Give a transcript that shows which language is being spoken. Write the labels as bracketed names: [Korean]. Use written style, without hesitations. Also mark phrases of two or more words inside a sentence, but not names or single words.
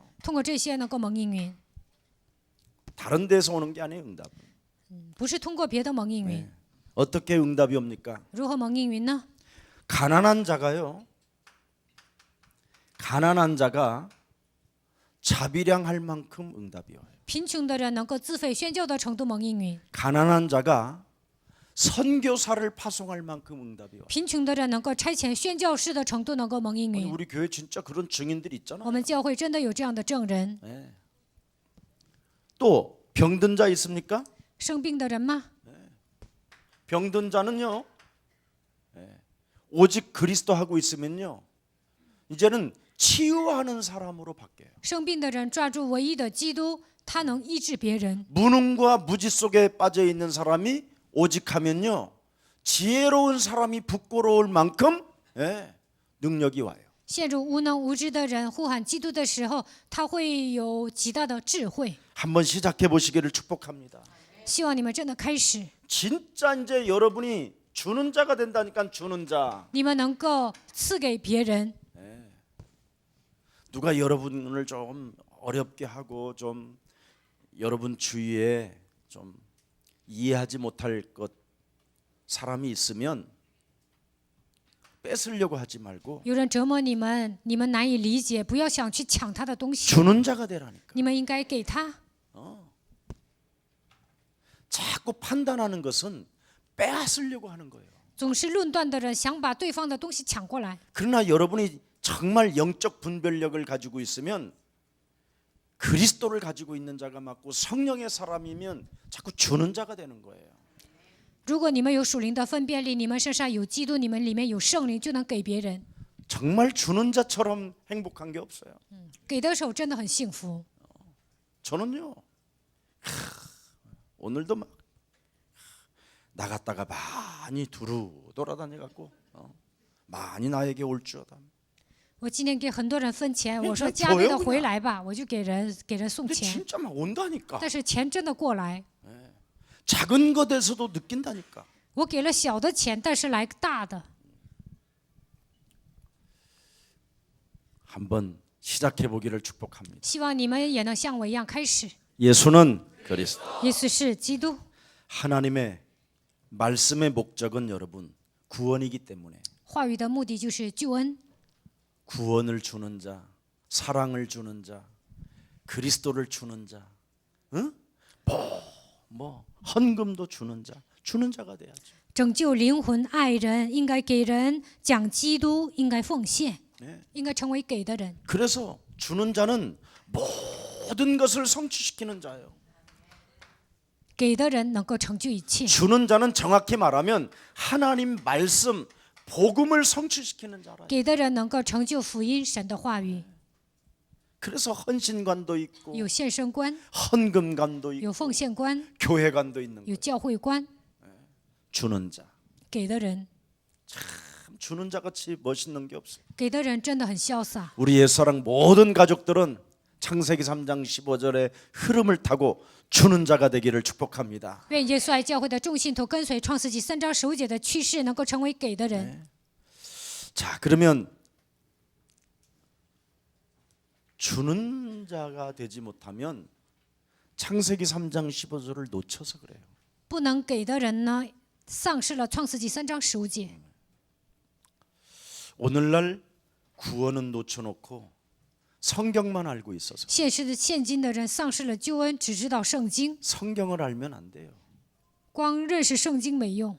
[Chinese] 通过这些能够蒙应允， [Korean] 다른 데서 오는 게 아니에요, 응답. [Chinese] 不是通过别的蒙应允。 [Korean] 어떻게 응답이 옵니까? [Chinese] 如何蒙应允呢？ [Korean] 가난한 자가요. 가난한 자가 자비량할 만큼 응답이 와요. [Chinese] 贫穷的人能够自费宣教的程度蒙应允， [Korean] 가난한 자가 선교사를 파송할 만큼 응답이 와요. [Chinese] 贫穷的人能够差遣宣教士的程度能够蒙应 [Korean] 아니, [Chinese] 允。 [Korean] 우리 교회 진짜 그런 증인들이 [Chinese] 我 [Korean] 있잖아요. [Chinese] 们教会真的有这样的证人。 [Korean] 또 병든 자 있습니까? [Chinese] 生病的人吗？ [Korean] 병든 자는요. 오직 그리스도 하고 있으면요. 이제는 치유하는 사람으로 바뀌어요. [Chinese] 生病的人抓住唯一的基督，他能医治别人。 [Korean] 무능과 무지 속에 빠져 있는 사람이 오직 하면요. 지혜로운 사람이 부끄러울 만큼 능력이 와요. [Chinese] 陷入无能无知的人呼喊基督的时候，他会有极大的智慧。 [Korean] 한번 시작해 보시기를 축복합니다. [Chinese] 希望你们真的开始， [Korean] 진짜 이제 여러분이 주는 자가 된다니까. 주는 자. [Chinese] 你们能够赐给别人。 [Korean] 누가 여러분을 좀 어렵게 하고 좀 여러분 주위에 좀 이해하지 못할 것 사람이 있으면 뺏으려고 하지 말고 [Chinese] 有人折磨你们，你们难以理解，不要想去抢他的东西， [Korean] 주는 자가 되라니까. [Chinese] 你们应该给他。 [Korean] 자꾸 판단하는 것은 빼앗으려고 하는 거예요. [Chinese] 总是论断的人想把对方的东西抢过来， [Korean] 그러나 여러분이 정말 영적 분별력을 가지고 있으면 그리스도를 가지고 있는 자가 맞고 성령의 사람이면 자꾸 주는 자가 되는 거예요. [Chinese] 如果你们有属灵的分辨力，你们身上有基督，你们里面有圣灵，就能给别人。 [Korean] 정말 주는 자처럼 행복한 게 없어요. [Chinese] 给的时候真的很幸福。 [Korean] 저는요, 오늘도 막 나갔다가 많이 두루 돌아다녀갖고 많이 나에게 올 주어다. [Chinese] 我今天给很多人分钱，我说那家里的左右回来吧，我就给人送 [Korean] 근데 [Chinese] 钱， [Korean] 진짜 막 온다니까. [Chinese] 但是钱真的过来。 [Korean] 작은 것에서도 느낀다니까. [Chinese] 我给了小的钱，但是来大的。 [Korean] 한번 시작해 보기를 축복합니다. [Chinese] 希望你们也能像我一样开始。 [Korean] 예수는 그리스도. [Chinese] 耶稣是基督， [Korean] 하나님의 말씀의 목적은 여러분 구원이기 때문에 [Chinese] 话语的目的就是救恩， [Korean] 구원을 주는 자, 사랑을 주는 자, 그리스도를 주는 자, 응? 뭐 헌금도 주는 자, 주는 자가 돼야죠. [Chinese] 拯救灵魂、爱人，应该给人讲基督，应该奉献， [Korean] 네. [Chinese] 应该成为给的人。 [Korean] 그래서 주는 자는 모든 것을 성취시키는 자예요. [Chinese] 给的人能够成就一切， [Korean] 주는 자는 정확히 말하면 하나님 말씀, 복음을 성취시키는 자라. [Chinese] 给的人能够成就福音神的话语。 [Korean] 그래서 헌신관도 있고 [Chinese] 有献身观， [Korean] 헌금관도 있고 [Chinese] 有奉献观， [Korean] 교회관도 있는 [Chinese] 有 [Korean] 거예요. [Chinese] 教会观。 [Korean] 주는 자. [Chinese] 给的人， [Korean] 참 주는 자 같이 멋있는 게 없어요. [Chinese] 给的人真的很潇洒。 [Korean] 우리 옛사랑 모든 가족들은 창세기 3장 15절의 흐름을 타고 주는 자가 되기를 축복합니다. [Chinese] 愿耶稣爱教会的众信徒跟随创世纪3章15节的趋势，能够成为给的人。 [Korean] 자, 그러면 주는 자가 되지 못하면 창세기 3장 15절을 놓쳐서 그래요. [Chinese] 不能给的人呢，丧失了创世纪3章15节。 [Korean] 오늘날 구원은 놓쳐놓고 성경만 알고 있어서 [Chinese] 现今的人丧失了救恩，只知道圣经， [Korean] 성경을 알면 안 돼요. [Chinese] 光认识圣经没用，